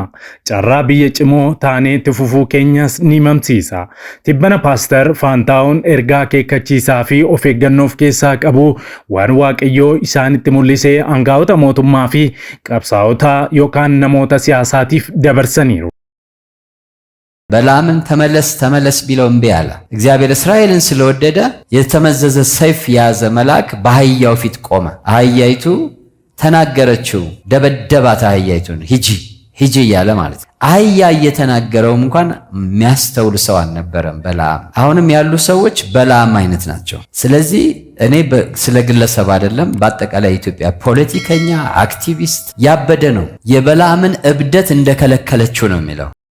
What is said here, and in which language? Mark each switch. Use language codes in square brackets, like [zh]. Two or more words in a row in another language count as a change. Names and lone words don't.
[om] Carraa biyya cimoo taanee itti fufuu keenyas ni mamsiisa. Tibbana Paaster Faantaa'uun ergaa akeekkachiisaa fi of eeggannoof keessaa qabu waan Waaqayyoo isaanitti mul'isee aangaa'ota mootummaa fi qabsaa'ota yookaan namoota siyaasaatiif dabarsaniiru. [am] በለዓምን ተመለስ ቢለው እምቢ አለ። እግዚአብሔር እስራኤልን ስለወደደ የተመዘዘ ሰይፍ የያዘ መልአክ በአህያው ፊት ቆመ። አህያይቱ ተናገረችው፣ ደበደባት። አህያይቱን ሂጂ እያለ ማለት ነው። አህያ እየተናገረውም እንኳን የሚያስተውል ሰው አልነበረም በለዓም። አሁንም ያሉ ሰዎች በለዓም አይነት ናቸው። ስለዚህ እኔ ስለ ግለሰብ አይደለም፣ በአጠቃላይ ኢትዮጵያ ፖለቲከኛ አክቲቪስት ያበደ ነው የበለዓምን እብደት እንደከለከለችው ነው የሚለው።